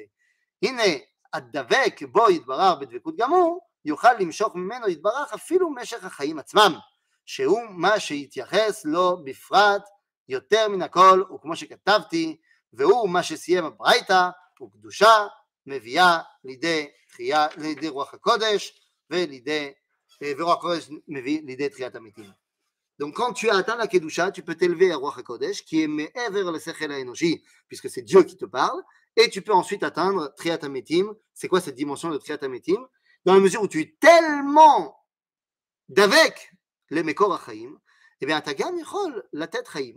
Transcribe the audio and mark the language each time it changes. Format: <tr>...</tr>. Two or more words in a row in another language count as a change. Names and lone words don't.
<he>הנה, הדבק בו יתברך בדבקות גמור, יוכל למשוך ממנו יתברך אפילו משך החיים עצמם, שהוא מה שיתייחס לו בפרט יותר מן הכל, וכמו שכתבתי, והוא מה שסיים הברייתא, וקדושה מביאה לידי רוח הקודש, ורוח הקודש מביא לידי תחיית המתים.</he> <fr>Donc quand tu as atteint la Kedusha, tu peux t'élever à</fr> <he>רוח הקודש,</he> <fr>qui est</fr> <he>מעבר ל שכל האנושי,</he> <fr>puisque c'est Dieu qui te parle, et tu peux ensuite atteindre</fr> <he>תחיית המתים.</he> <fr>C'est quoi cette dimension de</fr> <he>תחיית המתים?</he> <fr>Dans la mesure où tu es tellement d'avec les</fr> <he>מקור החיים,</he> <fr>eh bien, tu as gagné la tête Chaim.</fr>